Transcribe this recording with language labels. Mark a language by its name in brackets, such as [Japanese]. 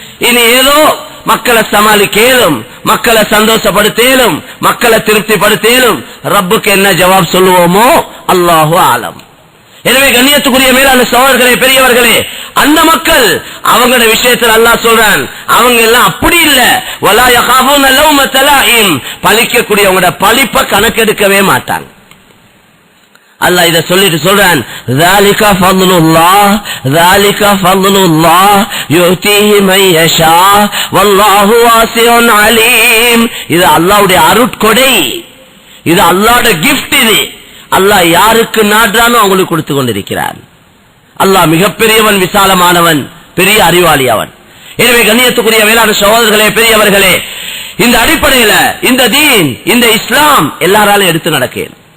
[Tamil] இனி ஏதோ மக்களை சமாளிக்கலும், மக்களை சந்தோஷப்படுத்தலும், மக்களை திருப்திப்படுத்தலும், ரப்புக்கு என்ன ஜவாப் சொல்லுவோமோ அல்லாஹு ஆலம். எனவே கண்ணியத்துக்குரிய மேலான சகோதரர்களே, பெரியவர்களே, அந்த மக்கள் அவங்களோட விஷயத்தில் அல்லாஹ் சொல்றான், அவங்க எல்லாம் அப்படி இல்ல. [Arabic] வலா யகாஃபூன லௌமத லாயிம், [Tamil] பழிக்கக்கூடியவங்களோட பழிப்பை கணக்கெடுக்கவே மாட்டாங்க. அல்லாஹ் இத சொல்லிட்டு சொல்றான், [Arabic] ذَلِكَ فَضْلُ اللَّهِ ذَلِكَ فَضْلُ اللَّهِ يُؤْتِيهِ مَن يَشَاءُ وَاللَّهُ وَاسِعٌ عَلِيمٌ. [Tamil] இது அல்லாஹ்வுடைய அருட்கொடை, இது அல்லாஹ்வுடைய gift. இது அல்லாஹ் யாருக்கு நாடுறானோ அவங்களுக்கு கொடுத்து கொண்டிருக்கிறான். அல்லாஹ் மிகப்பெரியவன், விசாலமானவன், பெரிய அறிவாளி அவன். எனவே கண்ணியத்துக்குரிய வேளாண் சகோதரர்களே, பெரியவர்களே, இந்த அடிப்படையில இந்த தீன், இந்த இஸ்லாம் எல்லாராலும் எடுத்து நடக்கேன்.